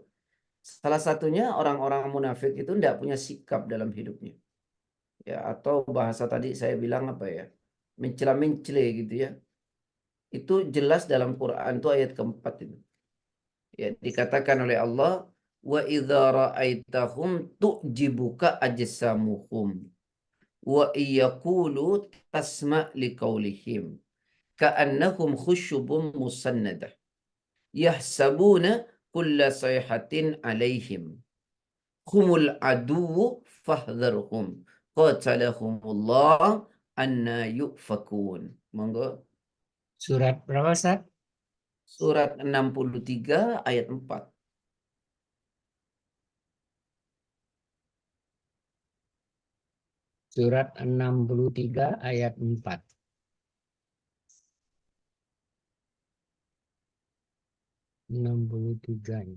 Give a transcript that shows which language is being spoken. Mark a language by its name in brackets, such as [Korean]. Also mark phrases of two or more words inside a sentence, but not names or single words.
[Indonesian] Salah satunya orang-orang munafik itu tidak punya sikap dalam hidupnya. Ya, atau bahasa tadi saya bilang apa ya? Mencela-mencele gitu ya. Itu jelas dalam Quran itu ayat keempat itu. Ya, dikatakan oleh Allah, [Arabic] وإذا رأيتهم تعجبك أجسامهم وإن يقولوا تسمع لقولهم كأنهم خشب مسندة يحسبون كل صيحة عليهم هم العدو فاحذرهم قاتلهم الله أنى يؤفكون. [Indonesian] Monggo. Surat berapa, Ustaz? Surat 63 ayat 4. Surat 63 ayat 4. 63 ya.